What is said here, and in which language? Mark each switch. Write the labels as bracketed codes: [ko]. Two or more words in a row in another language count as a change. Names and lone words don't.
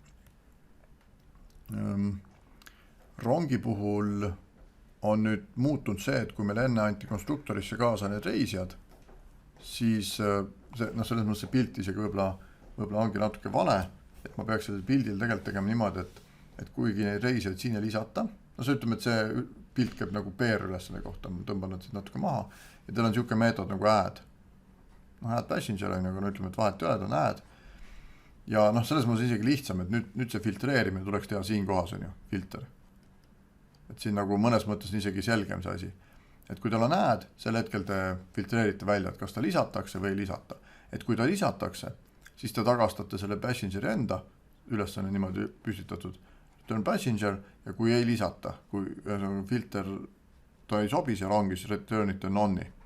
[et] Rongi puhul on nüüd muutunud see, et kui meil enne anti konstruktorisse kaasa need reisijad, siis selles mõttes see pilt isegi võib-olla ongi natuke vale, et ma peaks sellel pildil tegelikult tegema niimoodi, et kuigi neid reisijaid siin ei lisata, see ütleme, et see pilt käib nagu PR ülesande kohta, ma tõmban nad siis natuke maha ja teil on niisugune meetod nagu add. [en] Add passenger [et] on, aga ütleme, et vahet ei ole, on add. Ja selles mõttes isegi lihtsam, et nüüd see filtreerimine tuleks teha siin kohas on ju, filter. Et siin nagu mõnes mõttes on isegi selgem see asi. Et kui tal on add, sel hetkel te filtreerite välja, et kas ta lisatakse või ei lisata. Et kui ta lisatakse, siis te tagastate selle passengeri enda, ülesanne niimoodi püstitatud, [en] return passenger [et] ja kui ei lisata, kui filter ta ei sobi see rongis, returnite non'i.